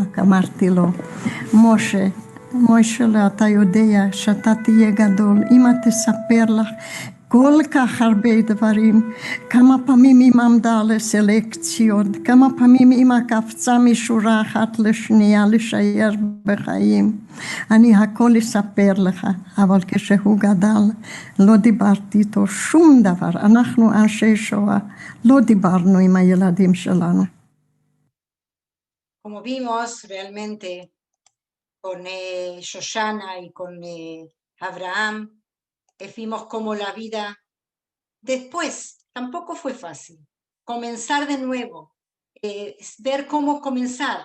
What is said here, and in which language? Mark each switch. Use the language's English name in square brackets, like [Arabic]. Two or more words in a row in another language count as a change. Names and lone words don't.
[Hebrew] אמרתי לו, מוישה, אתה יודע שאתה תהיה גדול, אמא תספר לך כל כך הרבה דברים, כמה פעמים אמא עמדה לסלקציות, כמה פעמים אמא קפצה משורה אחת לשנייה להישאר בחיים. אני הכל אספר לך, אבל כשהוא גדל לא דיברתי איתו שום דבר. אנחנו אנשי שואה, לא דיברנו עם הילדים שלנו. [Spanish] Como vimos realmente con Shoshana y con Abraham, vimos como la vida después tampoco fue fácil. Comenzar de nuevo, ver cómo comenzar.